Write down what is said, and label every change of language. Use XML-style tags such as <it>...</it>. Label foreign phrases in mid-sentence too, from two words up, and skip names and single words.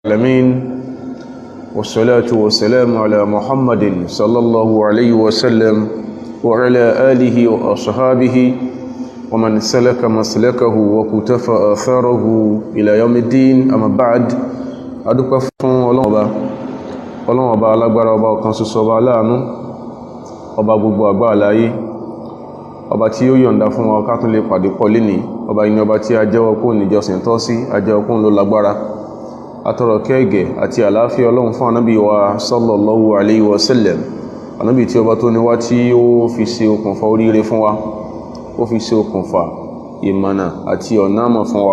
<ar>العالمين والصلاة والسلام على محمد صلى الله عليه وسلم وعلى آله وأصحابه ومن سلك مسلكه وكتف آثاره إلى يوم الدين. أما بعد</ar> <yo>adúpẹ́ fún Ọlọ́run ọba alágbára, ọba ọ̀kan ṣoṣo, ọba aláàánú, ọba gbogbo àgbáláyé, ọba tí ó yọ̀ǹda fún wa ká tún lè pàdé pọ̀ lénìí. Ọba yìí ni ọba tí a jẹ́wọ́ kó níjọsìn tọ́ sí, a jẹ́wọ́ kó ló lágbára. Atọrọ kẹ́gẹ̀ àti àlàáfíà Ọlọ́run fún ànábì wa</yo> <ar>صلى الله عليه وسلم,</ar> <yo>ànábì tí ọba tó ní wá tí ó fi ṣe okùnfà oríire fún wa, ó fi ṣe okùnfà ìmọ̀nà àti ọ̀nà àmọ̀ fún wa.</yo>